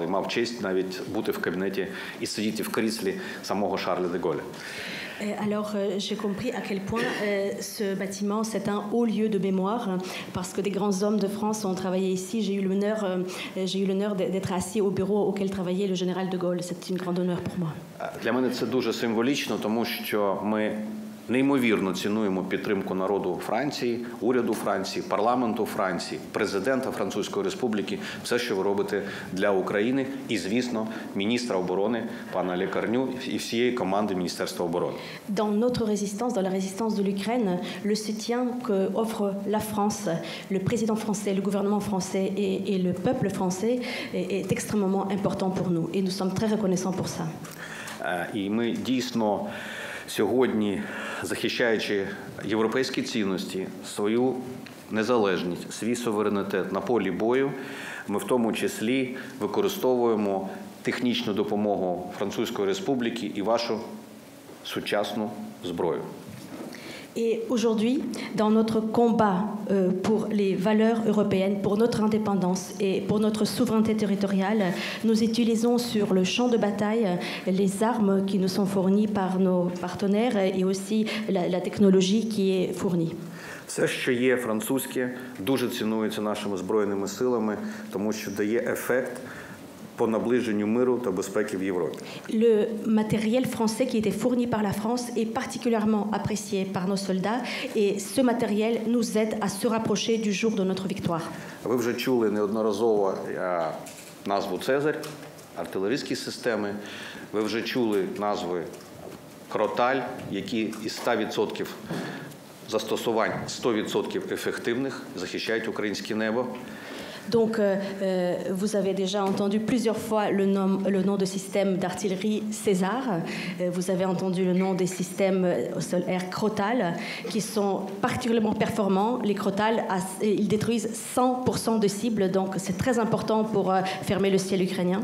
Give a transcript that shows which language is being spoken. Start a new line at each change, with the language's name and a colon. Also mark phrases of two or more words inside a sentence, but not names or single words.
Ukrainian: Мав честь навіть бути в кабінеті і сидіти в кріслі самого Шарля де Голля.
French: Alors, j'ai compris à quel point ce bâtiment, c'est un haut lieu de mémoire, parce que des grands hommes de France ont travaillé ici. J'ai eu l'honneur d'être assis au bureau auquel travaillait le général de Gaulle. C'est un grand honneur pour moi.
Ukrainian: Для мене це дуже символічно, тому що ми неймовірно цінуємо підтримку народу Франції, уряду Франції, парламенту Франції, президента Французької Республіки, все, що ви робите для України і, звісно, міністра оборони пана Лекарню і всієї команди Міністерства оборони.
French: Dans notre résistance, dans la résistance de l'Ukraine, le soutien qu'offre la France, le président français, le gouvernement français et le peuple français est extrêmement important pour nous et nous sommes très reconnaissants pour ça.
Ukrainian: І ми дійсно сьогодні, захищаючи європейські цінності, свою незалежність, свій суверенітет на полі бою, ми в тому числі використовуємо технічну допомогу Французької Республіки і вашу сучасну зброю.
French: Et aujourd'hui, dans notre combat pour les valeurs européennes, pour notre indépendance et pour notre souveraineté territoriale, nous utilisons sur le champ de bataille les armes qui nous sont fournies par nos partenaires et aussi la technologie qui est fournie.
Ukrainian: Все, що є французьке, дуже цінується нашими збройними силами, тому що дає ефект по наближенню миру та безпеки в Європі.
French: Le matériel français qui était fourni par la France est particulièrement apprécié par nos soldats et ce matériel nous aide à se rapprocher du jour de notre victoire.
Ukrainian: Ви вже чули неодноразово назву «Цезарь», артилерійські системи. Ви вже чули назви «Кроталь», які із 100% застосувань 100% ефективних захищають українське небо.
French: Donc, vous avez déjà entendu plusieurs fois le nom de système d'artillerie César. Vous avez entendu le nom des systèmes au sol-air Crotale, qui sont particulièrement performants. Les Crotales, ils détruisent 100% de cibles, donc c'est très important pour fermer le ciel ukrainien.